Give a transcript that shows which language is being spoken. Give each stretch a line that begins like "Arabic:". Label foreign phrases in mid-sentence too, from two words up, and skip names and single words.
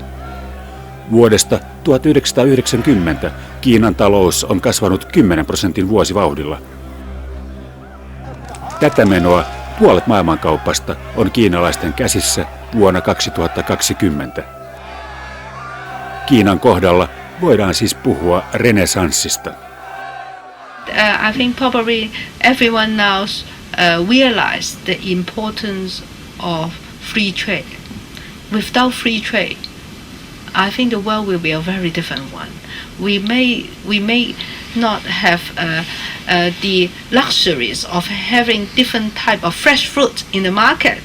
Finnish: Vuodesta 1990 Kiinan talous on kasvanut 10% vuosivauhdilla. Tätä menoa puolet maailmankaupasta on kiinalaisten käsissä vuonna 2020. Kiinan kohdalla voidaan siis puhua renesanssista.
English: I think probably everyone now realized the importance of free trade. Without free trade, I think the world will be a very different one. We may not have the luxuries of having different type of fresh fruit in the market.